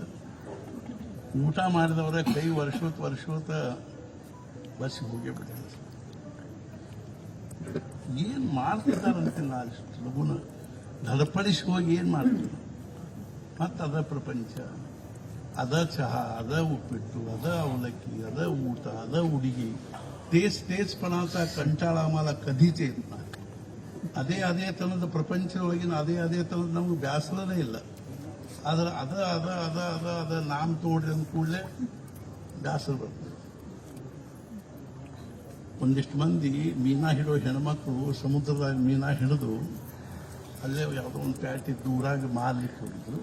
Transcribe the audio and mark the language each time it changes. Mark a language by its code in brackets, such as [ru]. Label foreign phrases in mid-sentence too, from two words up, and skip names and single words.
[kn] ಊಟ ಮಾಡಿದವರ ಕೈ ವರ್ಷೋತ ಬಸ್ಸಿಗೆ ಹೋಗೇ ಬಿಡ್ತಾರೆ. ಏನ್ ಮಾಡ್ತಿದ್ದಾರಂತಿಲ್ಲ ಅಷ್ಟು ಲಗುನ ಧಡಪಡಿಸಿ ಹೋಗಿ ಏನ್ ಮಾಡ್ತಾರೆ. ಮತ್ತೆ ಅದ ಪ್ರಪಂಚ, ಅದ ಚಹಾ, ಅದ ಉಪ್ಪಿಟ್ಟು, ಅದ ಅವಲಕ್ಕಿ, ಅದ ಊಟ, ಅದ ಉಡುಗಿ. [mr] तेच पण आता कंटाळा आम्हाला कधीच येत नाही. [kn] ಅದೇ ತನದ ಪ್ರಪಂಚದೊಳಗಿನ ಅದೇ ತನದ ನಮ್ಗೆ ಬ್ಯಾಸರನೇ ಇಲ್ಲ. ಆದ್ರೆ ಅದ ನಾಮ ತೋಡ್ರಿ ಅಂದ ಕೂಡಲೇ ಬ್ಯಾಸರ ಬರ್ತದೆ. ಒಂದಿಷ್ಟು ಮಂದಿ ಮೀನಾ ಹಿಡೋ ಹೆಣ್ಮಕ್ಳು ಸಮುದ್ರದಾಗ ಮೀನಾ ಹಿಡಿದು ಅಲ್ಲೇ ಯಾವುದೋ ಒಂದು ಪ್ಯಾಟಿ ದೂರಾಗಿ ಮಾರ್ಲಿಕ್ಕೆ ಹೋಗಿದ್ರು.